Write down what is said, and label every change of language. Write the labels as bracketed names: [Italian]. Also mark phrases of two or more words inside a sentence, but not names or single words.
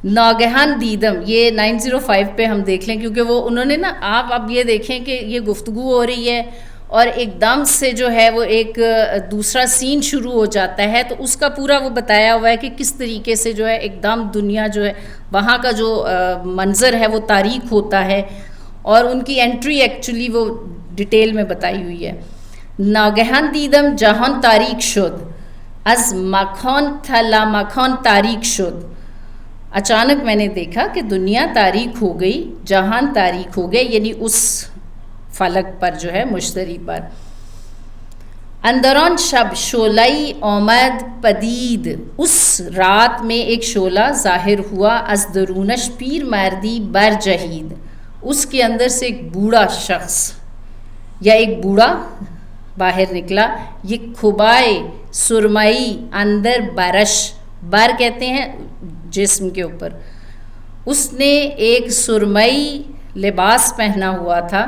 [Persian] ناگہان دیدم، [Urdu] یہ 905 پہ ہم دیکھ لیں، کیونکہ وہ انہوں نے نا، آپ اب یہ دیکھیں کہ یہ گفتگو ہو رہی ہے اور ایک دم سے جو ہے وہ ایک دوسرا سین شروع ہو جاتا ہے، تو اس کا پورا وہ بتایا ہوا ہے کہ کس طریقے سے جو ہے ایک دم دنیا جو ہے وہاں کا جو منظر ہے وہ تاریک ہوتا ہے، اور ان کی [English] entry actually [Urdu] وہ ڈیٹیل میں بتائی ہوئی ہے. [Persian] ناگہان دیدم جهان تاریک شد، از مکان تا مکان تاریک شد. [Urdu] اچانک میں نے دیکھا کہ دنیا تاریک ہو گئی، جہان تاریک ہو گیا، یعنی اس فلک پر جو ہے مشتری پر. [Persian] اندران شب شعله‌ای آمد پدید، [Urdu] اس رات میں ایک شعلہ ظاہر ہوا، [Persian] از درونش پیر مردی برجہید، [Urdu] اس کے اندر سے ایک بوڑھا شخص یا ایک بوڑھا باہر نکلا. [Persian] یہ کھبائے سرمئی اندر برش، [Urdu] بر کہتے ہیں جسم کے اوپر، اس نے ایک سرمئی لباس پہنا ہوا تھا.